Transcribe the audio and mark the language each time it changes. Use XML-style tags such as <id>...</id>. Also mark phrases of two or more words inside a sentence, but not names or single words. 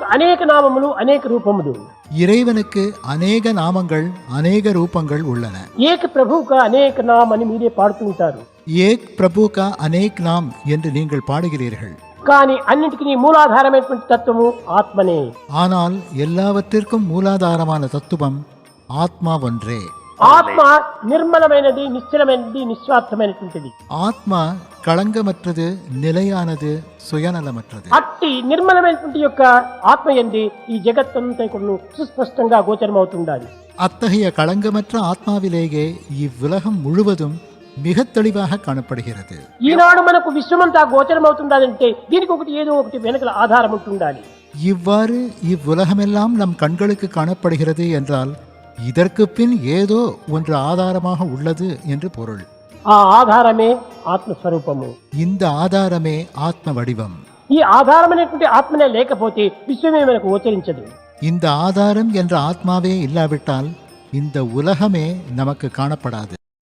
<te>అనేక నామములు అనేక రూపములు.</te> <ta>இறைவனுக்கு அநேக நாமங்கள் அநேக ரூபங்கள் உள்ளன. ஏக பிரபுவுக்கு</ta> <te>అనేక నామ్ అని మీరే పాడుతూ ఉంటారు.</te> <hi>एक प्रभु का अनेक नाम</hi> <ta>என்று நீங்கள் பாடுகிறீர்கள்.</ta> <te>కానీ అన్నిటికీ మూలాధారమైనటువంటి తత్వము ఆత్మనే.</te> <ta>ஆனால் எல்லாவற்றிற்கும் மூலாதாரமான தத்துவம் ஆத்மா ஒன்றே.</ta> <te>ఆత్మ నిర్మలమైనది, నిశ్చలమైనది, నిస్వార్థమైనటువంటిది.</te> <ta>ஆத்மா களங்கமற்றது, நிலையானது, சுயநலமற்றது.</ta> <te>అట్టి నిర్మలమైనటువంటి యొక్క ఆత్మ యందు ఈ జగత్తంతా కూడా సుస్పష్టంగా గోచరమవుతుండాలి.</te> <ta>அத்தகைய களங்கமற்ற ஆத்மாவிலேயே இவ்வுலகம் முழுவதும் மிக தெளிவாக காணப்படுகிறது.</ta> <te>ఈనాడు మనకు విశ్వమంతా గోచరమవుతుండాలంటే దీనికి ఒకటి ఏదో ఒకటి వెనకల ఆధారం ఉంటుండాలి.</te> <ta>இவ்வாறு இவ்வுலகமெல்லாம் நம் கண்களுக்கு காணப்படுகிறது என்றால் இதற்கு பின் ஏதோ ஒன்று ஆதாரமாக உள்ளது என்று பொருள்.</ta> <te>ఆ ఆధారమే ఆత్మస్వరూపము.</te> <ta>இந்த ஆதாரமே ஆத்ம வடிவம்.</ta> <te>ఈ ఆధారమైనటువంటి ఆత్మనే లేకపోతే విశ్వమే మనకు గోచరించదు.</te> <ta>இந்த ஆதாரம் என்ற ஆத்மாவே இல்லாவிட்டால் இந்த உலகமே நமக்கு காணப்படாது.</ta>